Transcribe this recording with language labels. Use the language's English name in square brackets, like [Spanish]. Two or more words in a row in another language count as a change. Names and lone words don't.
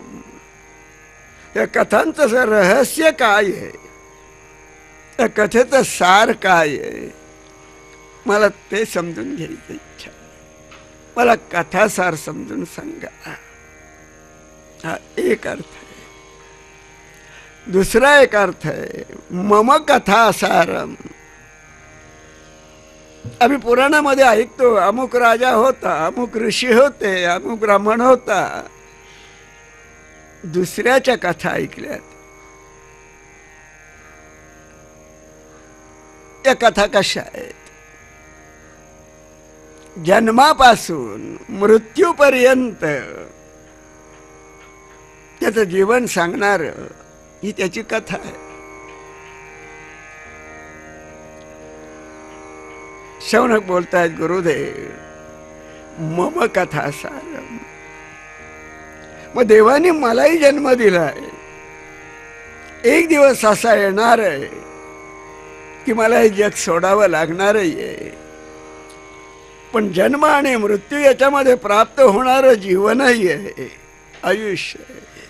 [Marathi] या कथांचं रहस्य काय आहे, त्या कथेचं सार काय आहे, मला ते समजून घ्यायची इच्छा. मला कथासार समजून सांगा. हा एक अर्थ आहे. दुसरा एक अर्थ आहे [Sanskrit] मम कथा सारम. [Marathi] आम्ही पुराणामध्ये ऐकतो अमुक राजा होता, अमुक ऋषी होते, अमुक ब्राह्मण होता. दुसऱ्याच्या कथा ऐकल्यात. या कथा कशा आहेत? जन्मापासून मृत्यूपर्यंत त्याचं जीवन सांगणार ही त्याची कथा आहे. शौनक बोलतायत गुरुदेव [Sanskrit] मम कथा सारम. [Marathi] मग देवाने मलाही जन्म दिलाय. एक दिवस असा येणार आहे की मला हे जग सोडावं लागणारही आहे. पण जन्म आणि मृत्यू याच्यामध्ये प्राप्त होणारं जीवनही आहे, आयुष्य आहे.